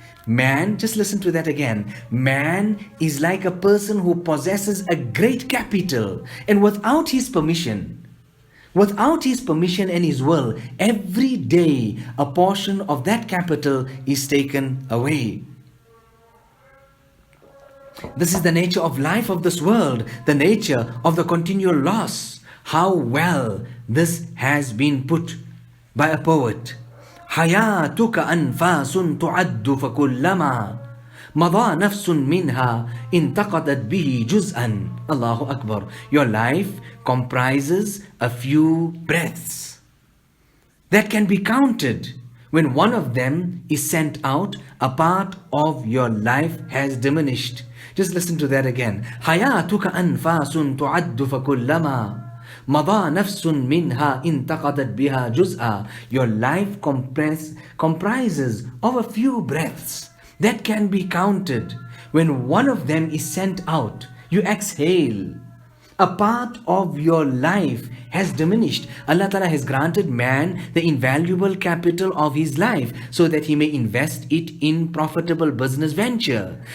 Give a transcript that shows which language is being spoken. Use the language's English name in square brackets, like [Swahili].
[English] Man, just listen to that again. Man is like a person who possesses a great capital, and without his permission and his will, every day a portion of that capital is taken away. This is the nature of life of this world, the nature of the continual loss. How well this has been put by a poet. [Arabic] حياتك أنفاس تعد فكلما مضى نفس منها انتقدت به جزءا. Allahu Akbar. [English] Your life comprises a few breaths that can be counted. When one of them is sent out, a part of your life has diminished. Just listen to that again. [Arabic] حياتك أنفاس تعد فكلما مضى نفس منها انتقدت بها جزءا. [English] Your life comprises of a few breaths that can be counted. When one of them is sent out, you exhale. A part of your life has diminished. Allah Ta'ala has granted man the invaluable capital of his life so that he may invest it in profitable business venture.